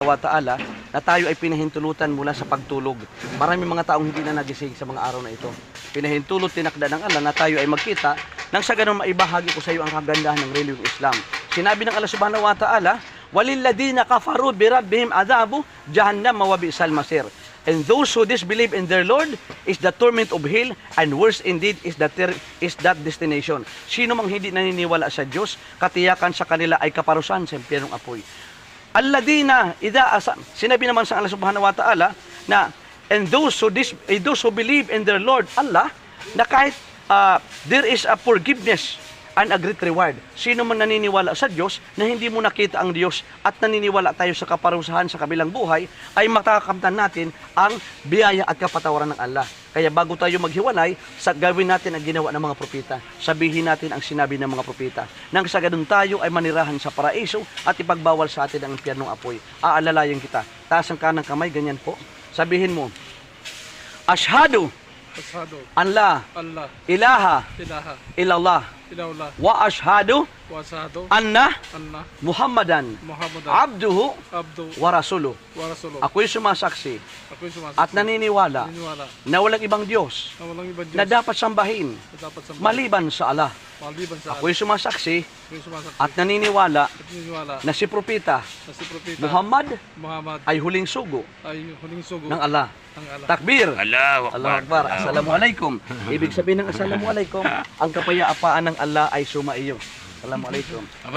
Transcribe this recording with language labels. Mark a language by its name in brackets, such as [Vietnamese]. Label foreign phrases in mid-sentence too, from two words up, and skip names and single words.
[Arabic] وتعالى [Filipino] na tayo ay pinahintulutan mula sa pagtulog. Maraming mga taong hindi na nagising sa mga araw na ito. Pinahintulot, tinakda ng Allah na tayo ay magkita nang sa ganun maibahagi ko sa iyo ang kagandahan ng reliyong Islam. Sinabi ng Allah [Arabic] سبحانه وتعالى, "وللذين كفروا بربهم عذاب جهنم وبئس المصير." [English] And those who disbelieve in their Lord is the torment of hell, and worse indeed is that destination. [Filipino] Sino mang hindi naniniwala sa Diyos, katiyakan sa kanila ay kaparusahan sa impyernong apoy. [Arabic] الذين إذا أسام. [Filipino] Sinabi naman sa Allah [Arabic] سبحانه وتعالى [Filipino] na [English] and those who believe in their Lord Allah, [Filipino] na kahit [English] there is a forgiveness and a great reward. [Filipino] Sino man naniniwala sa Diyos na hindi mo nakita ang Diyos at naniniwala tayo sa kaparusahan sa kabilang buhay, ay makakamtan natin ang biyaya at kapatawaran ng Allah. Kaya bago tayo maghiwalay, gawin natin ang ginawa ng mga propeta. Sabihin natin ang sinabi ng mga propeta. Nang sa ganun tayo ay manirahan sa paraiso at ipagbawal sa atin ang impyernong apoy. Aalalayan kita. Taas ang kanang kamay, ganyan po. Sabihin mo, [Arabic] أشهد أن لا إله إلا الله وأشهد أن محمدا عبده ورسوله. [Filipino] Ako'y sumasaksi at naniniwala na walang ibang Diyos na dapat sambahin maliban sa Allah. Ako'y sumasaksi at naniniwala na si Propeta Muhammad ay huling sugo ng Allah. [Arabic] تكبير! الله أكبر! السلام عليكم! [Filipino] Ibig sabihin ng Assalamualaikum, ang kapayapaan ng Allah ay sumaiyo. [Arabic] Assalamualaikum.